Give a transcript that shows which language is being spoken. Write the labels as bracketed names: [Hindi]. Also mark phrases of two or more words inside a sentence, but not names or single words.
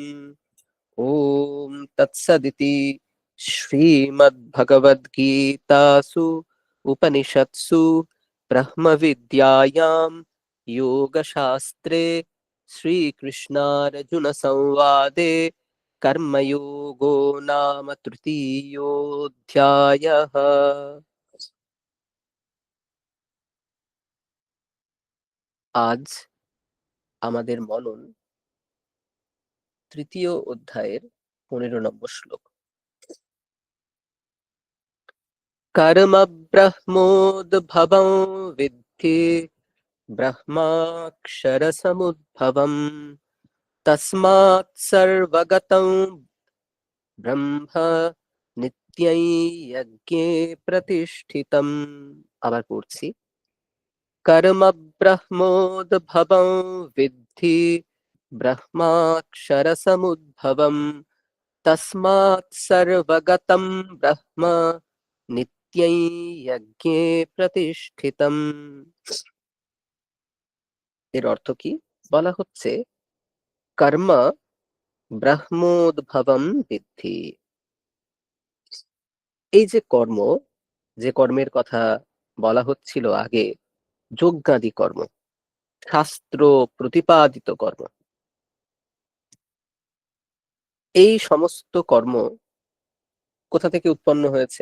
[Sanskrit] ॐ तत्सदिति श्रीमद्भगवद्गीतासु उपनिषत्सु ब्रह्मविद्यायां योगशास्त्रे श्रीकृष्णार्जुनसंवादे कर्मयोगो नाम तृतीयोऽध्यायः। [Bangla] আজ আমাদের মনন তৃতীয় অধ্যায়ের 15 নম্বর শ্লোক। [Sanskrit] कर्म ब्रह्मोद्भवं विद्धि ब्रह्माक्षरसमुद्भवम् तस्मात् सर्वगतं ब्रह्म नित्यं यज्ञे प्रतिष्ठितम्। [Bangla] আবার পড়ছি। [Sanskrit] कर्म ब्रह्मोद्भवं विद्धि ब्रह्माक्षरसमुद्भवम् तस्मात् सर्वगतं ब्रह्म नित्यं यज्ञे प्रतिष्ठितम्। [Bangla] এর অর্থ কি? বলা হচ্ছে [Sanskrit] কর্ম ব্রহ্মোদ্ভবম বিদ্ধি। [Bangla] এই যে কর্ম, যে কর্মের কথা বলা হচ্ছিল আগে, যজ্ঞাদি কর্ম, শাস্ত্র প্রতিপাদিত কর্ম, এই সমস্ত কর্ম কোথা থেকে উৎপন্ন হয়েছে?